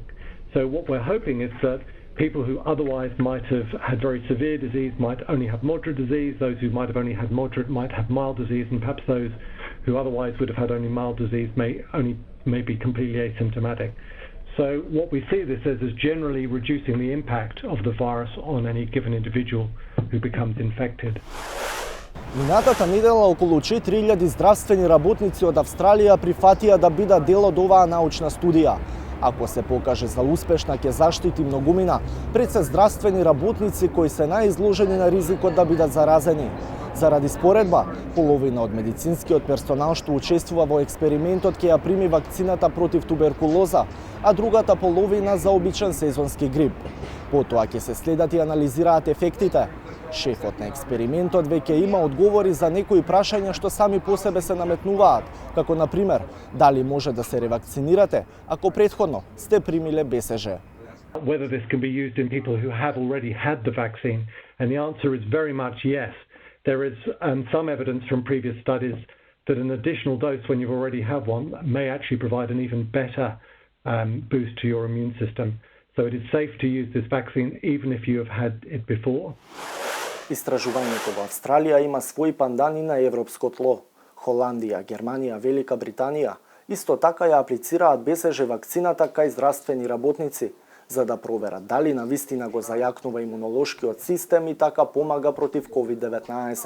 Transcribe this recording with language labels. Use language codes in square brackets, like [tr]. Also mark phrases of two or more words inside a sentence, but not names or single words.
[en] So what we're hoping is that people who otherwise might have had very severe disease might only have moderate disease, those who might have only had moderate might have mild disease, and perhaps those who otherwise would have had only mild disease may be completely asymptomatic. So what we see this as is generally reducing the impact of the virus on any given individual who becomes infected. [mk] Минатата недела околу 4000 здравствени работници од Австралија прифатија да бидат дел од оваа научна студија. Ако се покаже за успешна, ќе заштити многумина пред се здравствени работници кои се најизложени на ризикот да бидат заразени. Заради споредба, половина од медицинскиот персонал што учествува во експериментот ќе ја прими вакцината против туберкулоза, а другата половина за обичен сезонски грип. Потоа ќе се следат и анализираат ефектите. Шефот на експериментот веќе има одговори за некои прашања што сами по себе се наметнуваат, како на пример, дали може да се ревакцинирате ако претходно сте примиле БСЖ. [en] Whether this can be used in people who have already had the vaccine, and the answer is very much yes. There is some evidence from previous studies that an additional dose when you already have one may actually provide an even better boost to your immune system. So it is safe to use this vaccine even if you have had it before. [mk] Истражувањето во Австралија има свој пандан и на европско тло. Холандија, Германија, Велика Британија исто така ја аплицираат БСЖ вакцината кај здравствени работници, за да проверат дали навистина го зајакнува имунолошкиот систем и така помага против COVID-19.